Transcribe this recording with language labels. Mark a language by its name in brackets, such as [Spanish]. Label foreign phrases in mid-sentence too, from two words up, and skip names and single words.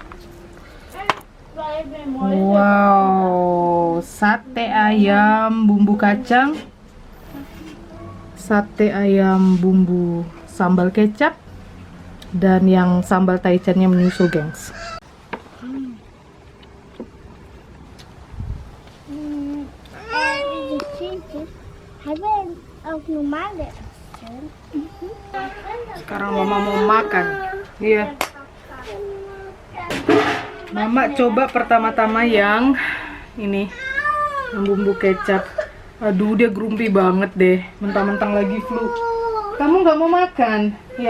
[Indonesian] Wow, sate ayam bumbu kacang. Sate ayam bumbu sambal kecap. Dan yang sambal taichannya menyusul, gengs. [Dutch] De vriendjes hebben ook normale eten. [Indonesian] Sekarang mama mau makan. Iya. Mama coba pertama-tama yang ini, yang bumbu kecap. Aduh, dia grumpy banget deh. Mentang-mentang lagi flu. Kamu nggak mau makan? Ya.